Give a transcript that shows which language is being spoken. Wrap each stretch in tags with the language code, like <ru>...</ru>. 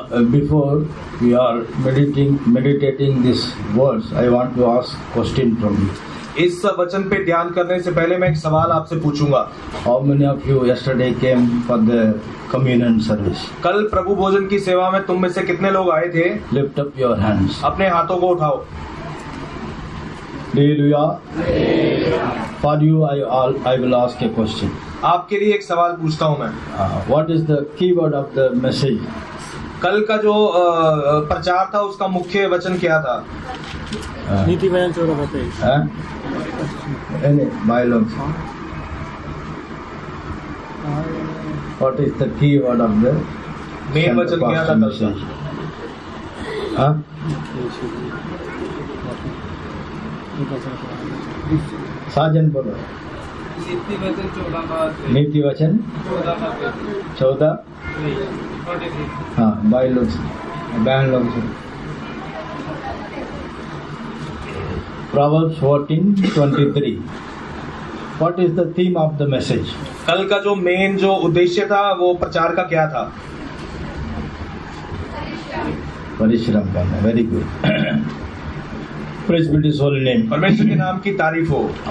<en>Before we are meditating this verse, I want to ask question from you.</en> <hi>इस वचन पे ध्यान करने से पहले मैं एक सवाल आपसे पूछूंगा।</hi> <en>How many of you yesterday came for the communion service?</en> <hi>कल प्रभु भोजन की सेवा में तुम में से कितने लोग आए थे?</hi> <en>Lift up your hands.</en> <hi>अपने हाथों को उठाओ।</hi> <en>Hallelujah. For you, I will ask a question.</en> <hi>आपके लिए एक सवाल पूछता हूँ मैं।</hi> <en>What is the keyword of the message?</en> <hi>कल का जो प्रचार था उसका मुख्य वचन क्या था? नीति वचन 14:23।</hi> <en>Bylaws. What is the keyword of the</en> <hi>main वचन क्या था</hi> <en>message?</en> <hi>साजन बोलो। नीति वचन 14। हाँ, बाइलॉग्स, ban logs.</hi> <en>Proverbs 14:23. What is the theme of the message?</en> <hi>कल का जो मेन जो उद्देश्य था वो प्रचार का क्या था? परिश्रम करना।</hi> <en>Very good. Praise be His holy name.</en> <hi>परमेश्वर के नाम की तारीफ हो।</hi>